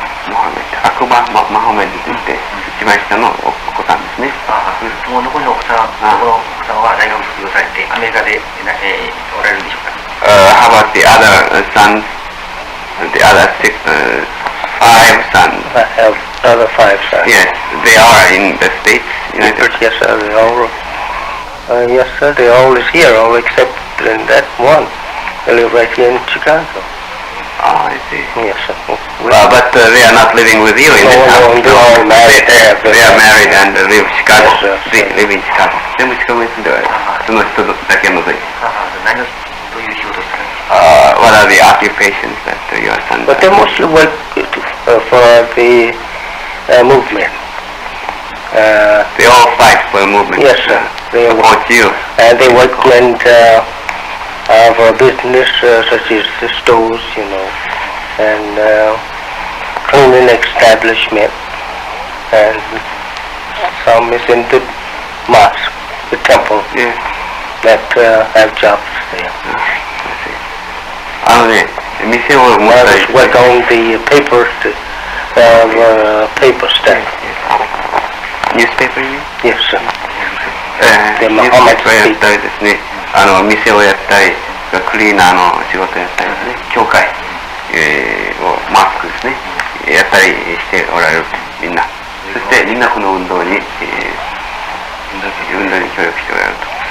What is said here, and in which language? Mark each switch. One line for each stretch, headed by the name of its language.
Japanese: モハメド。アクバマホメドといって一番下のお子さんですね。もう残りのお子さんは大学卒業されてアメリカで、おられるんでしょうか。
English: How about the other sons? The other five sons? I have other 5 sons. Yes, they are in the States. United Yes, sir. They all. Yes, sir. They all is here, all except that one. They live right here in Chicago. Oh, I see. Yes, sir. But they are not living with you in this house. No, they are married. They are married and live in Chicago. Yes, sir. They live in Chicago.
Japanese: 全部シカゴに住んでおられる。その人だけ除いて。何をどういう仕事をしてるんですか。
English: What are the occupations that your sons But they are? mostly work for the movement. They all fight for the movement. Yes, sir. They Support you. And they work in for business such as the stores, and cleaning establishment, and some is in the mosque, the temple, Yes. that have jobs there.
Japanese: 店を持っ
English: I
Japanese: たり
English: was work on the paper stamp. Newspaper you mean? Yes, sir.
Japanese: ニュースペーパーやったりですね、店をやったり、クリーナーの仕事やったりですね、教会、をマスクですね、やったりしておられるみんな。そしてみんなこの運動に、運動に協力しておられると。